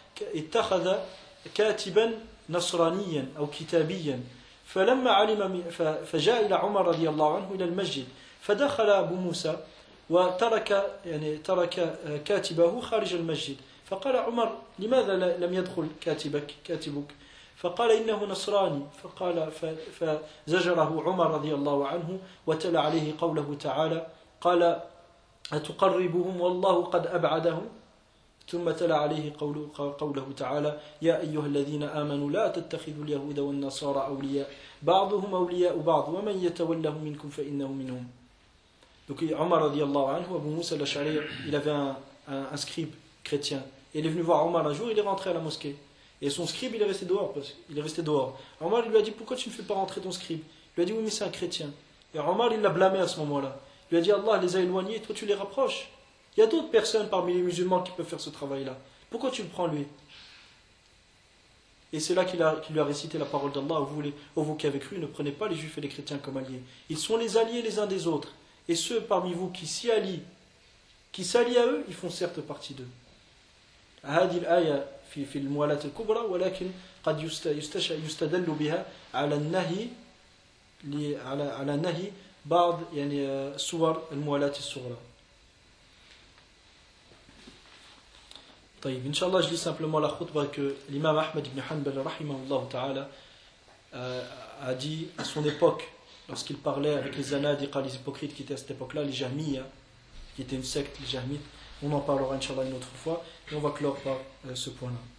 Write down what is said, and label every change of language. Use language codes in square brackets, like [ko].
[ar] اتخذ كاتبا نصرانيا أو كتابيا فلما علم فجاء إلى عمر رضي الله عنه إلى المسجد فدخل أبو موسى وترك يعني ترك كاتبه خارج المسجد فقال عمر لماذا لم يدخل كاتبك فقال إنه نصراني فقال فزجره عمر رضي الله عنه وتلى عليه قوله تعالى قال أتقربهم والله قد أبعدهم ثم تلا عليه قوله تعالى يا أيها الذين آمنوا لا تتخذوا اليهود والنصارى أولياء بعضهم أولياء بعض ومن يتولهم منكم فإنه منهم. [fr] Donc Omar رضي الله عنه, Abu Musa al-Ash'ari, il avait un scribe chrétien. Il est venu voir Omar un jour, il est rentré à la mosquée. Et son scribe, il est resté dehors. Omar lui a dit, pourquoi tu ne fais pas rentrer ton scribe? Il lui a dit, oui, mais c'est un chrétien. Et Omar, il l'a blâmé à ce moment-là. Il lui a dit, Allah les a éloignés, toi tu les rapproches. Il y a d'autres personnes parmi les musulmans qui peuvent faire ce travail-là. Pourquoi tu le prends lui? Et c'est là qu'il lui a récité la parole d'Allah. Vous qui avez cru, ne prenez pas les juifs et les chrétiens comme alliés. Ils sont les alliés les uns des autres. Et ceux parmi vous qui s'y allient, qui s'allient à eux, ils font certes partie d'eux. [ar] هذه الآية في الموالاة الكبرى ولكن قد يستدل بها على النهي بعض يعني صور الموالاة الصغرى. [fr] طيب, Inch'Allah, je lis simplement la khutbah que l'imam Ahmed ibn Hanbal rahimahullah ta'ala a dit à son époque, lorsqu'il parlait avec les anadiqa, les hypocrites qui étaient à cette époque-là, les jahmiyyah, qui étaient une secte, les jahmites. On en parlera Inch'Allah une autre fois, et on va clore par ce point-là.